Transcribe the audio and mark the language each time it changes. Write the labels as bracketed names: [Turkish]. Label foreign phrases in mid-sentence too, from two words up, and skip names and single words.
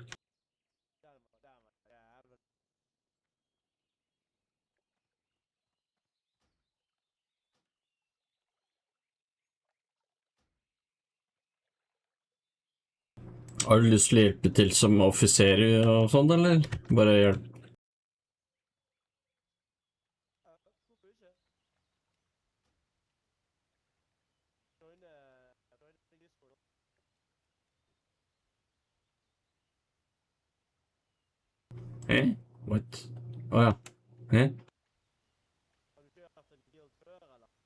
[Norwegian] Har du lyst til å hjelpe til som offiser og sånn, eller? Bare hjelp. Hvorfor ikke? [English] Join Discord. What? [Norwegian] Å ja. Har du kjørt en guild før, eller?